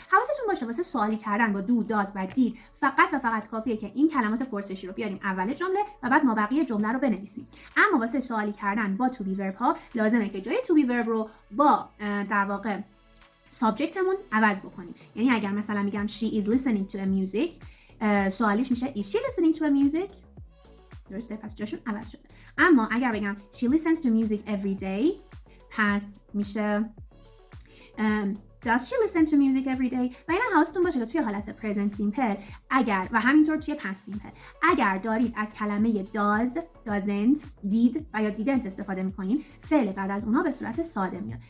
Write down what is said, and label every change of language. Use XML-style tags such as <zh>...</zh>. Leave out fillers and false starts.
<fa>حواستون باشه واسه سوالی کردن با دو، داز و دید فقط و فقط کافیه که این کلمات پرسشی رو بیاریم اول جمله و بعد مابقی جمله رو بنویسیم. اما واسه سوالی کردن با to be verb ها لازمه که جای to be verb رو با در واقع سابجکتمون عوض بکنیم. یعنی اگر مثلا میگم</fa> <en>she is listening to a music،</en> <fa>سوالیش میشه</fa> <en>is she listening to a music؟</en> <fa>درسته، پس جاشون عوض شده. اما اگر بگم</fa> <en>she listens to music every day،</en> <fa>پس میشه</fa> <en>does she listen to music every day؟</en> <fa>و اینا حواستون باشه که توی حالت present simple اگر و همینطور توی past simple اگر دارید از کلمه does، doesn't، did و یا didn't استفاده میکنین، فعل بعد از اونها به صورت ساده میاد.</fa>